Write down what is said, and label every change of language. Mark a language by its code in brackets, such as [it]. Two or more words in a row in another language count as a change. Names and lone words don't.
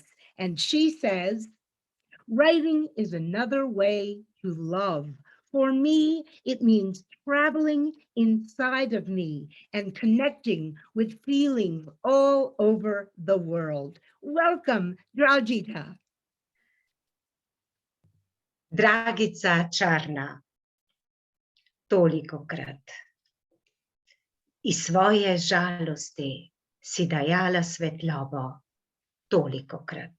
[en] And she says, writing is another way to love. For me, it means traveling inside of me and connecting with feelings all over the world. Welcome, Dragita. [sl] Dragica Čarna, tolikokrat. Iz svoje žalosti si dajala svetlobo, tolikokrat.